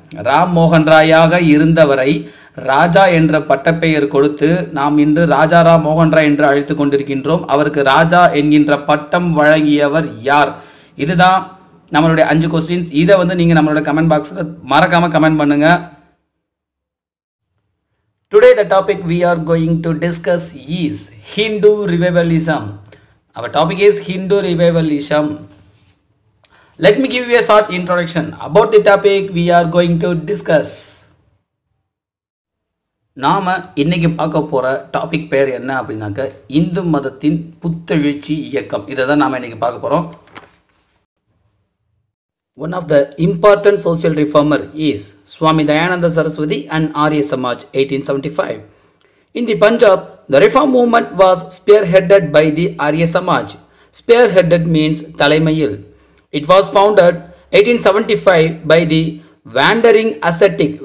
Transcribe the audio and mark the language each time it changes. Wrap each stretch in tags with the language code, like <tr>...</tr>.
<ta>ராம் மோகன் ராயாக இருந்தவரை ராஜா என்ற பட்டப்பெயர் கொடுத்து நாம் இன்று ராஜாராம் மோகன் ராய் என்று அழைத்து கொண்டிருக்கின்றோம். அவருக்கு ராஜா என்கின்ற பட்டம் வழங்கியவர் யார்? இதுதான் நம்மளுடைய 5 கொஸ்டின்ஸ். இதை நீங்கள் நம்மளோட கமெண்ட் பாக்ஸில் மறக்காமல் கமெண்ட் பண்ணுங்க.</ta> <en>Today the topic we are going to discuss is Hindu revivalism. Our topic is Hindu revivalism. Let me give you a short introduction about the topic we are going to discuss.</en> <ta>நாம இன்னைக்கு பார்க்க போற topic பேர் என்ன அப்படின்னாக்க, இந்து மதத்தின் புத்தெழுச்சி இயக்கம். இதை தான் நாம இன்னைக்கு பார்க்க போறோம்.</ta> <en>One of the important social reformer is Swami Dayananda Saraswati and Arya Samaj 1875. In the Punjab, the reform movement was spearheaded by the Arya Samaj. Spearheaded means Talaimayil. It was founded 1875 by the wandering ascetic.</en>